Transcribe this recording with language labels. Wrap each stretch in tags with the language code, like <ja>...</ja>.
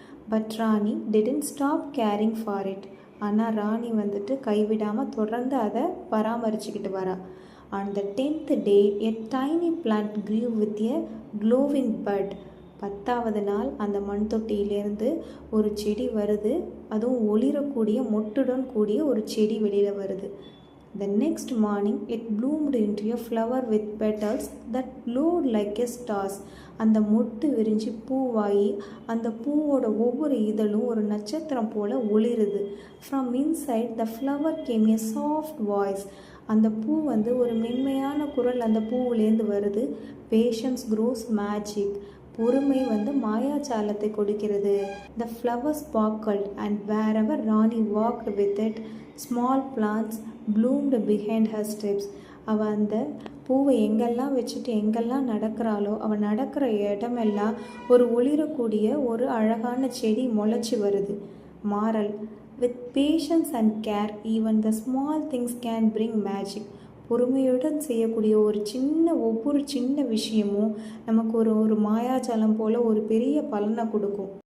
<en>But Rani didn't stop caring for it.</en> <ta>ஆனால் ராணி கைவிடாமல் தொடர்ந்து அதை பராமரிச்சுக்கிட்டு வரா.</ta> <en>On the 10th day a tiny plant grew with a glowing bud.</en> <ta>10வது நாள் அந்த மண் தொட்டியிலேருந்து ஒரு செடி வருது. அதுவும் ஒளிரக்கூடிய மொட்டுடன் கூடிய ஒரு செடி வெளியில் வருது.</ta> <en>The next morning it bloomed into a flower with petals that glowed like a stars.</en> <ta>அந்த மொட்டு விரிஞ்சு பூவாகி அந்த பூவோட ஒவ்வொரு இதழும் ஒரு நட்சத்திரம் போல ஒளிருது.</ta> <en>From inside the flower came a soft voice.</en> <ta>அந்த பூ ஒரு மென்மையான குரல் அந்த பூவிலேருந்து வருது.</ta> <en>Patience grows magic.</en> <ta>பொறுமை மாயாஜாலத்தை கொடுக்கிறது.</ta> <en>The flower sparkled and wherever Rani walked with it, small plants bloomed behind her steps.</en> <ta>அவள் அந்த பூவை எங்கெல்லாம் வச்சுட்டு எங்கெல்லாம் நடக்கிறாளோ அவள் நடக்கிற இடமெல்லாம் ஒரு ஒளிரக்கூடிய ஒரு அழகான செடி முளைச்சி வருது.</ta> <en>Moral, with patience and care even the small things can bring magic.</en> <ta>பொறுமையுடன் செய்யக்கூடிய ஒவ்வொரு சின்ன விஷயமும் நமக்கு ஒரு மாயாஜாலம் போல் ஒரு பெரிய பலனை கொடுக்கும்.</ta>